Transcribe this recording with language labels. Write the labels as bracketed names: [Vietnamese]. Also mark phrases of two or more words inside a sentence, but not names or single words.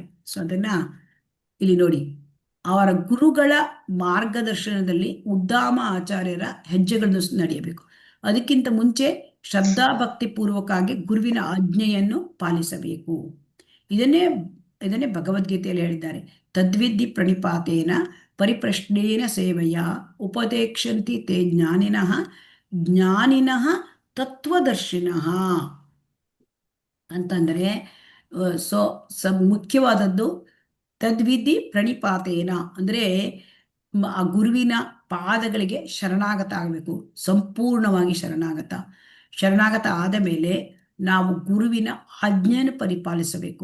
[Kannada] ಸೊ ಅದನ್ನ ಇಲ್ಲಿ ನೋಡಿ, ಅವರ ಗುರುಗಳ ಮಾರ್ಗದರ್ಶನದಲ್ಲಿ ಉದ್ದಾಮ ಆಚಾರ್ಯರ ಹೆಜ್ಜೆಗಳನ್ನು ನಡೆಯಬೇಕು. ಅದಕ್ಕಿಂತ ಮುಂಚೆ ಶ್ರದ್ಧಾಭಕ್ತಿ ಪೂರ್ವಕವಾಗಿ ಗುರುವಿನ ಆಜ್ಞೆಯನ್ನು ಪಾಲಿಸಬೇಕು. ಇದನ್ನೇ ಭಗವದ್ಗೀತೆಯಲ್ಲಿ ಹೇಳಿದ್ದಾರೆ, [Sanskrit] ತದ್ವಿಧಿ ಪ್ರಣಿಪಾತೇನ ಪರಿಪ್ರಶ್ನೇನ ಸೇವೆಯ ಉಪದೇಕ್ಷಂತಿ ತೇ ಜ್ಞಾನಿನಃ ತತ್ವದರ್ಶಿನಃ [Kannada] ಅಂತಂದ್ರೆ ಮುಖ್ಯವಾದದ್ದು [Sanskrit] ತದ್ವಿಧಿ ಪ್ರಣಿಪಾತೇನ [Kannada] ಅಂದ್ರೆ ಆ ಗುರುವಿನ ಪಾದಗಳಿಗೆ ಶರಣಾಗತ ಆಗಬೇಕು, ಸಂಪೂರ್ಣವಾಗಿ ಶರಣಾಗತ ಆದ ಮೇಲೆ ನಾವು ಗುರುವಿನ ಆಜ್ಞೆಯನ್ನು ಪರಿಪಾಲಿಸಬೇಕು.